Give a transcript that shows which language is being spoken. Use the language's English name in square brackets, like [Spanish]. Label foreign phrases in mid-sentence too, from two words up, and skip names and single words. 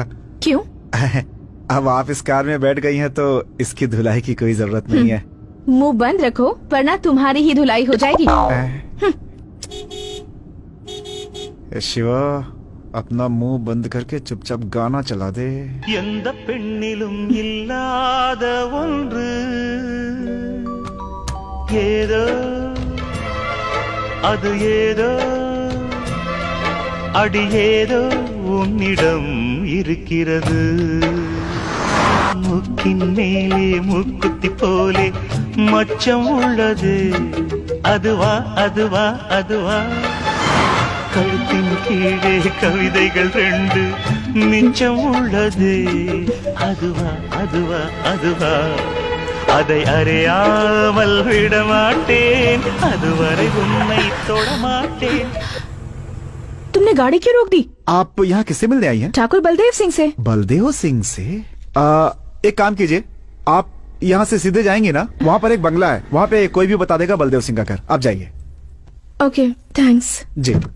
[Hindi] क्यों? अब आप इस कार में बैठ गई हैं तो इसकी धुलाई की कोई जरूरत नहीं है। मुंह बंद रखो वरना तुम्हारी ही धुलाई हो जाएगी। शिवा, अपना मुंह बंद करके चुपचाप गाना चला दे। [Tamil] எந்த பெண்ணிலும் இல்லாத ஒன்று ஏதோ அது ஏதோ அடி ஏதோ உன்னிடம் இருக்கிறது முக்கின் மேலே முக்குத்தி போலே மச்சம் உள்ளது அதுவா அதுவா அதுவா கழுத்தின் கீழே கவிதைகள் ரெண்டு மிச்சம் உள்ளது அதுவா அதுவா அதுவா அதை அறியாமல் விடமாட்டேன் அதுவரை உன்னை தொடமாட்டேன்। [Hindi] तुमने गाड़ी क्यों रोक दी? आप यहाँ किससे मिलने आई हैं? ठाकुर बलदेव सिंह से। बलदेव सिंह से? एक काम कीजिए, आप यहाँ से सीधे जाएंगे ना, वहाँ पर एक बंगला है, वहाँ पे कोई भी बता देगा बलदेव सिंह का घर। आप जाइए। [English] Okay, thanks. [Hindi] जी।